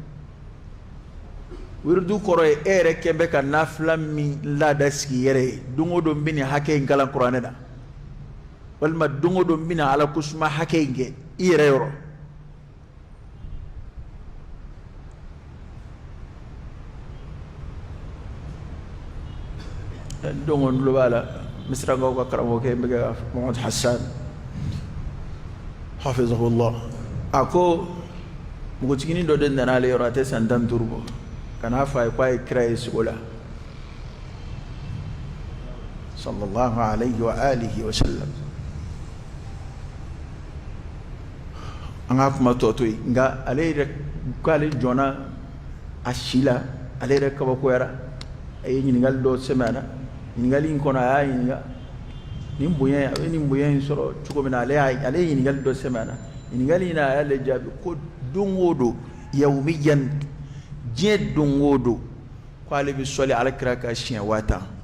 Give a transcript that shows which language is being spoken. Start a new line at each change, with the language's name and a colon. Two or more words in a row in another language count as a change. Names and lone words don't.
Bambara: wiridu kɔrɔ ye e yɛrɛ kɛ bɛ ka nafila min laada sigi yɛrɛ ye don o don n bɛ nin hakɛ in kalan kuranɛ na walima don o don n bɛ na ala kosuma hakɛ in kɛ i yɛrɛ yɔrɔ don o tulo b'a la misirakaw ka karamɔgɔkɛ n bɛ kɛ Muhamad Hassan hafizahullah a ko npogotiginin dɔ de nana ale yɔrɔ a tɛ san 15 bɔ kana fa ko ay kira ye sugo la
Arabic: صلى الله عليه وعلى آله وسلم
Bambara: an ka kuma tɔ to yen nka ale yɛrɛ k'ale jɔnna a si la ale yɛrɛ kabakoyara a ye ɲininkali dɔ sɛmɛ a la ɲininkali in kɔnɔ a y'a ɲininka nin bonya a bɛ nin bonya in sɔrɔ cogo min na ale ye ɲininkali dɔ sɛmɛ a la ɲininkali in na a y'ale jaabi ko don o don yawmiyan diɲɛ don o don ko ale bɛ sɔli alakira ka siɲɛ 50